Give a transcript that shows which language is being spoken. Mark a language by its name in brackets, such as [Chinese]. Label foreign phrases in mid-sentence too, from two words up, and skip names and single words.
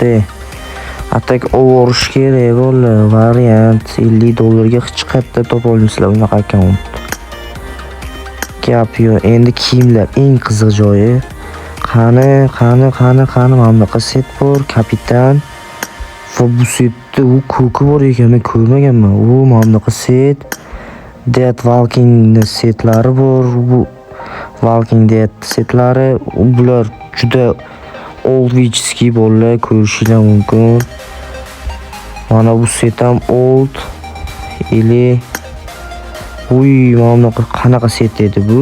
[Uzbek] Atak ovorish kerak bo'ldi. Variant 50 dollarga hech qayerda topa olmaysizlar bunaqa akkaunt. Gap yo'q. Endi kiyimlar eng qiziq joyi. Qani mana bunaqa set bor, kapitan. Va bu setda ko'ki bor ekan, men ko'rmaganman. Mana bunaqa set. Dead Walking setlari bor. Bu Walking Dead setlari, bular juda oldichskiy bo'ladi, ko'rishinglar mumkin. Mana bu set ham old. Mana bunaqa qanaqa set edi bu?